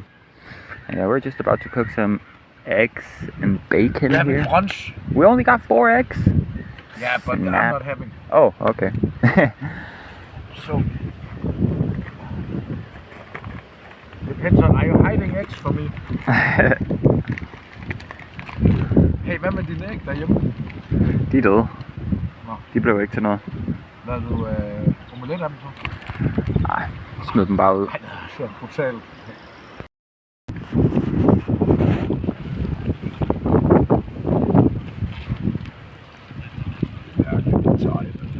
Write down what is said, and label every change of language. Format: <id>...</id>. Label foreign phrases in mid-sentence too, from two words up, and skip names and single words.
<en>Yeah, we're just about to cook some eggs and bacon here. Brunch. We only got 4 eggs. Yeah, but I'm not having. Oh, okay. So depends on. Are you hiding eggs for me?</en> <da>Hey, hvad med dine æg derhjemme? De er døde. De blev ikke til noget. Lavede du omelet af dem så? Nej, smid dem bare ud. Nej, det er så brutalt. Ja, det er sejt.</da>